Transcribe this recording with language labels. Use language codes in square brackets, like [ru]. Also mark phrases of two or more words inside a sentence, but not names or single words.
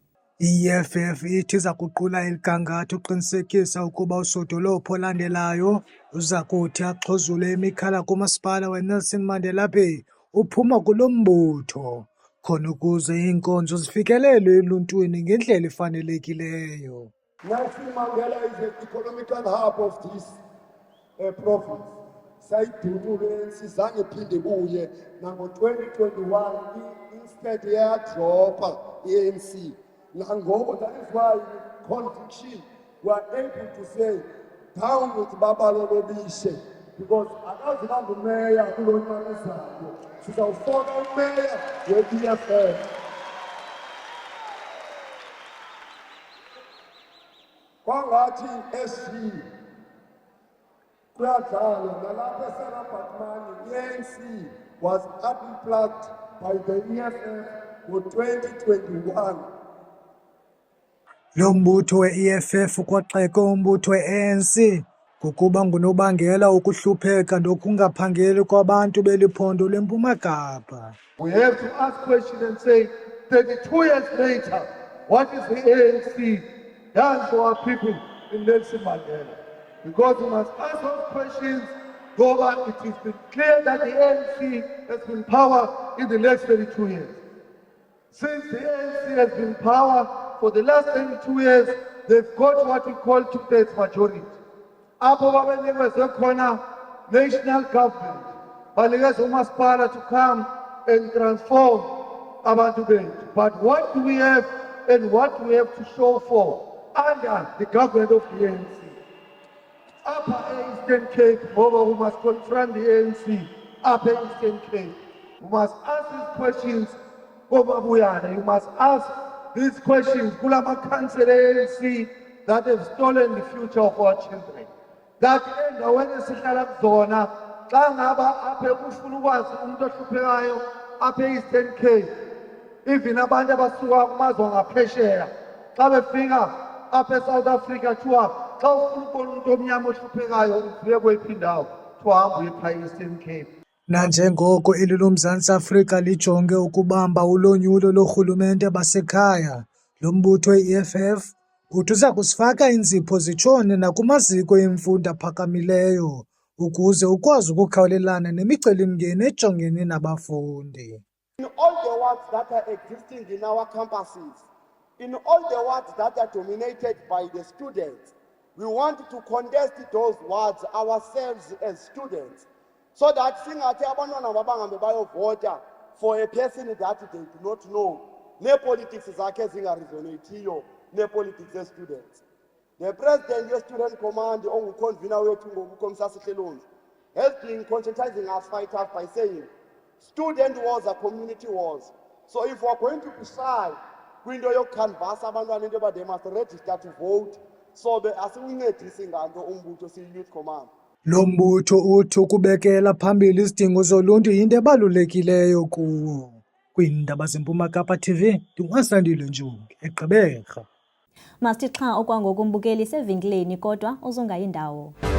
[xh] I-EFF ithi iza kuqula eligangatho uqinisekisa ukuba usodolophu olandelayo uza kuthi axhuzule imikhala kumasipala weNelson Mandela Bay uphuma kulo mbutho khona ukuze iinkonzo zifikelelwe eluntwini ngendlela efanelekileyo. [en] Nelson Mandela is the economical hub of this province. [xh] Sayidunule sizange iphinde buye nango-2021 instead yadropa i-ANC. Nangoku, [en] that is why with conviction we are able to say down with Babalo Lobishe, because [xh] akazihambe umeya kulo nyaka ezayo sizawufaka umeya we-EFF. ngathi SG kuyadlala nalapha eSarabhatmani i-ANC [en] was unplugged by the EFF [xh] ngo-2021. Lo mbutho we-EFF kwaxeke umbutho we-ANC ngokuba ngunobangela wokuhlupheka nokungaphangeli kwabantu beliphondo leMpuma Kapa. [en] We have to ask questions and say, 32 years later, what is the ANC done for our people in Nelson Mandela? Because we must ask those questions, Goba, it has been clear that the ANC has been in power in the last 32 years. Since the ANC has been in power for the last 32 years, they've got what we call two-thirds majority. [xh] Apho babenikezwe khona [en] national government, [xh] banikezwe umasipala [en] to come and transform [xh] abantu bethu. [en] But what do we have and what do we have to show for under the government of the ANC? Upper Eastern Cape, Boba, who must confront the ANC, Upper Eastern Cape. We must ask these questions, Boba Buyana. You must ask these questions, Kulama Council ANC, that have stolen the future of our children. [xh] That endaweni esihlala kuzona xa ngaba apha ufuna ukwazi umuntu ohluphekayo apha e-Eastern Cape, even abantu abasuka kumazwe ngaphesheya xa befika apha eSouth Africa kuthiwa xa ufuna ukubona umuntu omnyama ohluphekayo uvuye kweyiphi indawo kuthiwa hamba uye phaa e-Eastern Cape. Nanjengoko eli loMzantsi Afrika lijonge ukubamba ulonyulo lorhulumente basekhaya, lo mbutho we-EFF uthi uza kusifaka iinzipho zitshone nakumaziko emfundo aphakamileyo ukuze ukwazi ukukhawulelana nemicelimngeni ejongene nabafundi. [en] In all the wards that are existing in our campuses, in all the wards that are dominated by the students, we want to contest those wards ourselves as students, so that [xh] singathi abantwana babangabe bayovota [en] for a person that they do not know, [xh] ne-politics zakhe zingaresonathiyo ne-politics ze-students. [en] The president ye-student command [xh] onguconvener wethu [en] ngokuKhomsasi Hlelonzi has been conscientizing us fighters by saying student wars are community wars. So if we're going to be shy [xh] kwinto yokucanvasa abantwana into yoba [en] they must register to vote, so [xh] asiwuncedisi nganto umbutho siyi-youth command. Lo mbutho uthi ukubekela phambili izidingo zoluntu yinto ebalulekileyo kuwo. Kwiindaba zeMpuma Kapa TV, ndinguMasandile Njongi, eGqeberha. Masithi xa okwangoku umbukeli sevenkileni kodwa uzungayi ndawo.